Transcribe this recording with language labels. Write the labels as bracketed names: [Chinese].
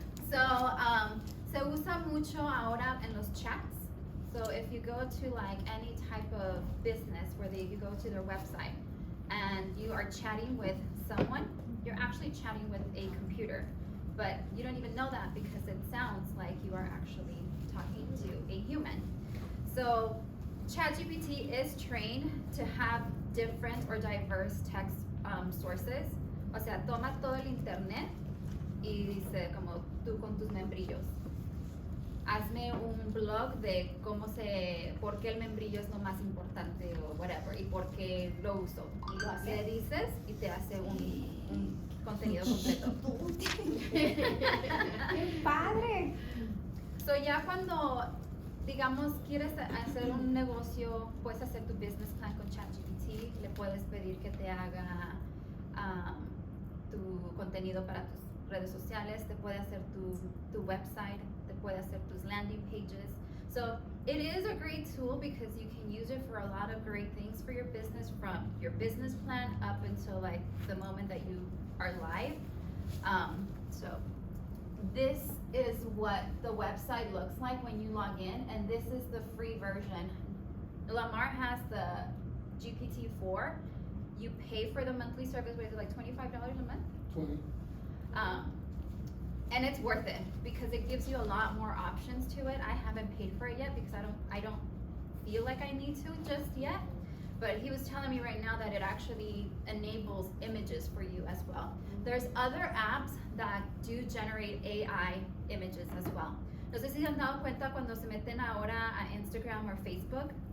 [Spanish] So, se usa mucho ahora en los chats. [English] So if you go to like any type of business where you go to their website and you are chatting with someone, you're actually chatting with a computer, but you don't even know that because it sounds like you are actually talking to a human. So ChatGPT is trained to have different or diverse text sources. [Spanish] O sea, toma todo el internet y dice como tú con tus membrillos. Hazme un blog de por qué el membrillo es lo más importante o whatever y por qué lo uso. Y lo le dices y te hace un contenido completo. ¡Qué padre! So ya cuando, digamos, quieres hacer un negocio, puedes hacer tu [English] business plan [Spanish] con ChatGPT, le puedes pedir que te haga tu contenido para tus redes sociales, te puede hacer tu website, te puede hacer tus [English] landing pages. So it is a great tool because you can use it for a lot of great things for your business, from your business plan up until like the moment that you are live. So this is what the website looks like when you log in, and this is the free version. Lamar has the GPT-4. You pay for the monthly service, what is it, like $25 a month? 20. And it's worth it because it gives you a lot more options to it. I haven't paid for it yet because I don't feel like I need to just yet. But he was telling me right now that it actually enables images for you as well. There's other apps that do generate AI images as well. [Spanish] No sé si se han dado cuenta cuando se meten ahora a Instagram or Facebook.